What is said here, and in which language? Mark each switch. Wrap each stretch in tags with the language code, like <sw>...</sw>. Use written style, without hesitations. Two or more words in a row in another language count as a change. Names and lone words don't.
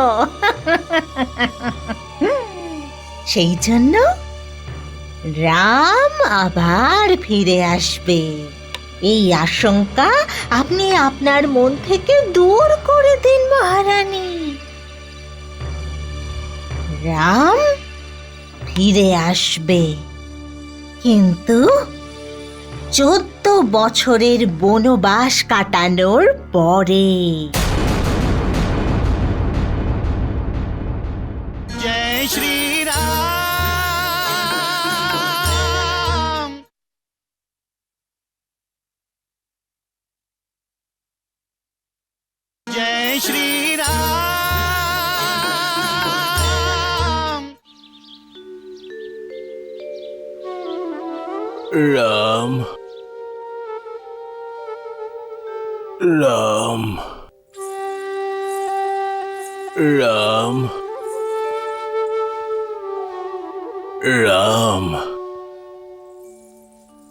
<bn>সেই জন্য রাম আবার ফিরে আসবে এই আশঙ্কা আপনি আপনার মন থেকে দূর করে দিন মহারানী। রাম ফিরে আসবে, কিন্তু 14 বছরের বনবাস কাটানোর পরে।</bn> <hi>जय श्री राम। जय श्री राम।</hi> <bn>রাম, রাম, রাম, রাম।</bn>